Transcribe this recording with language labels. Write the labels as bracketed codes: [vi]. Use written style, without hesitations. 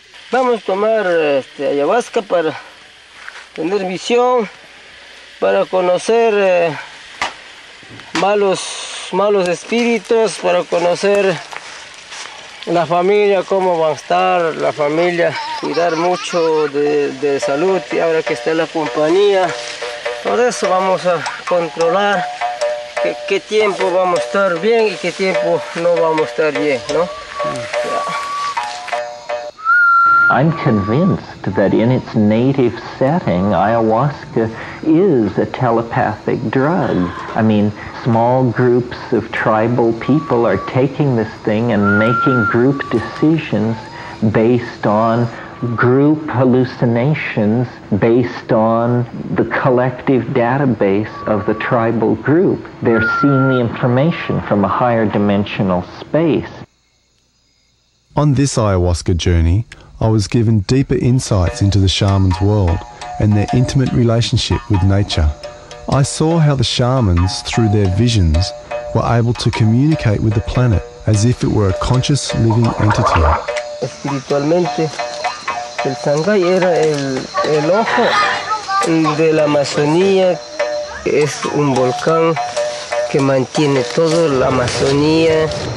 [es] Vamos a tomar ayahuasca para tener visión, para conocer malos espíritus, para conocer la familia, cómo va a estar la familia, cuidar mucho de salud, y ahora que está la compañía, todo eso vamos a controlar qué tiempo vamos a estar bien y qué tiempo no vamos a estar bien, ¿no? [en] I'm convinced that in its native setting, ayahuasca is a telepathic drug. I mean, small groups of tribal people are taking this thing and making group decisions based on group hallucinations, based on the collective database of the tribal group. They're seeing the information from a higher dimensional space. On this ayahuasca journey, I was given deeper insights into the shaman's world and their intimate relationship with nature. I saw how the shamans, through their visions, were able to communicate with the planet as if it were a conscious living entity. [es] Espiritualmente, el Sangay era el ojo de la Amazonía. Es un volcán que mantiene toda la Amazonía.